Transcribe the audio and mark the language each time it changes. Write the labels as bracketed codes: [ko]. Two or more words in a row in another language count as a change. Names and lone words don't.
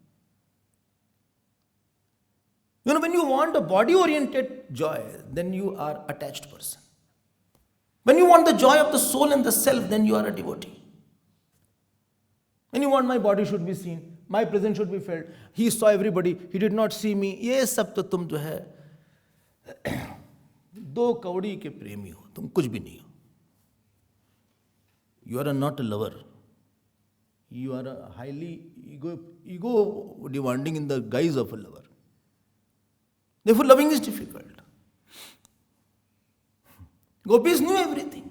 [en] You know, when you want a body-oriented joy, then you are an attached person. When you want the joy of the soul and the self, then you are a devotee. When you want my body should be seen, my presence should be felt. He saw everybody, he did not see me. [hi] ये सब तो तुम जो है। दो कौड़ी के प्रेमी हो, तुम कुछ भी नहीं हो. [en] You are not a lover. You are a highly ego demanding in the guise of a lover. Therefore, loving is difficult. Gopis knew everything.